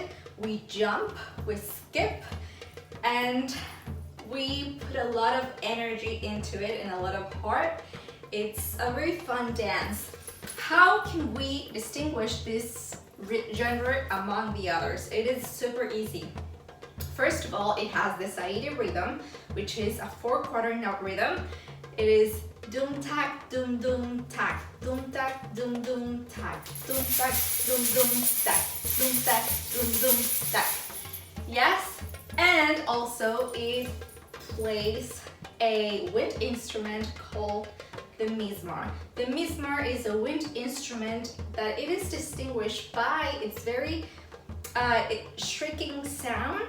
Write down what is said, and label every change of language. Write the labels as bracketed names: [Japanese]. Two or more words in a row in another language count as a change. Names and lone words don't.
[English] We jump, we skip, and we put a lot of energy into it and a lot of heart. It's a very fun dance. How can we distinguish this genre among the others? It is super easy. First of all, it has the Saidi rhythm, which is a 4/4 note rhythm. It is dum tak dum dum tak dum tak dum dum tak dum tak dum dum tak dum tak dum dum tak. Yes, and also it plays a wind instrument called the mizmar. The mizmar is a wind instrument that it is distinguished by its very shrieking sound.